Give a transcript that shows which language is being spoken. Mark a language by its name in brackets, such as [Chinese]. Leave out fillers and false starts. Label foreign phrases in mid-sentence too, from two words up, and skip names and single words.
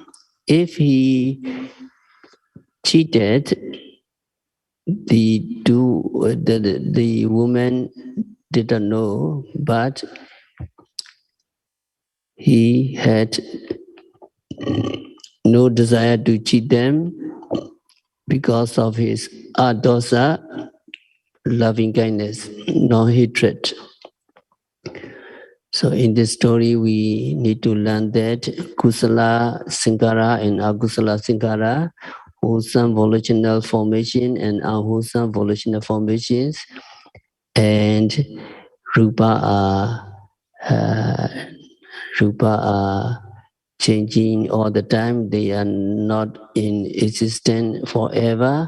[English] If he cheated, the woman didn't know, but he had no desire to cheat them because of his adosa, loving kindness, no hatred. So in this story, we need to learn that [Pali] kusala sankhara [English] and [Pali] akusala sankhara, [English] wholesome volitional formation and unwholesome volitional formations, and rupa uh, changing all the time. They are not in existence forever.